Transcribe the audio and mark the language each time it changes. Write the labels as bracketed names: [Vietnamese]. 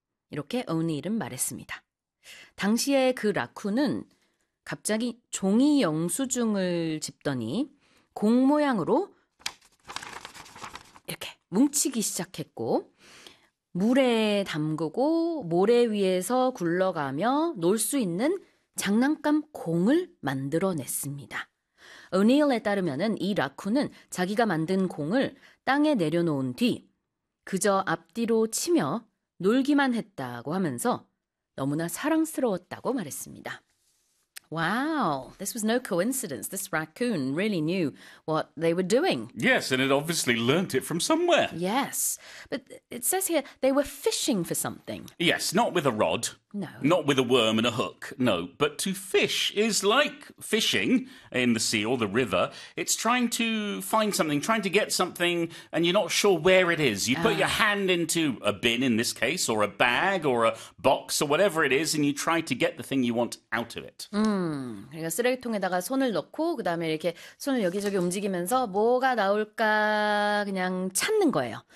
[Korean] 이렇게 오니일은 말했습니다. 당시에 그 라쿤은 갑자기 종이 영수증을 집더니 공 모양으로 이렇게 뭉치기 시작했고, 물에 담그고 모래 위에서 굴러가며 놀수 있는 장난감 공을 만들어냈습니다. 오니일에 따르면 이 라쿤은 자기가 만든 공을 땅에 내려놓은 뒤 그저 앞뒤로 치며 놀기만 했다고 하면서 너무나 사랑스러웠다고 말했습니다. [English] Wow, this was no coincidence. This raccoon really knew what they were doing. Yes, and it obviously learnt it from somewhere. Yes, but it says here they were fishing for something. Yes, not with a rod, No. not with a worm and a hook, no. But to fish is like fishing in the sea or the river. It's trying to find something, trying to get something, and you're not sure where it is. You put your hand into a bin in this case, or a bag, or a box, or whatever it is, and you try to get the thing you want out of it. [Korean] 그러니까 쓰레기통에다가 손을 넣고 그다음에 이렇게 손을 여기저기 움직이면서 뭐가 나올까 그냥 찾는 거예요.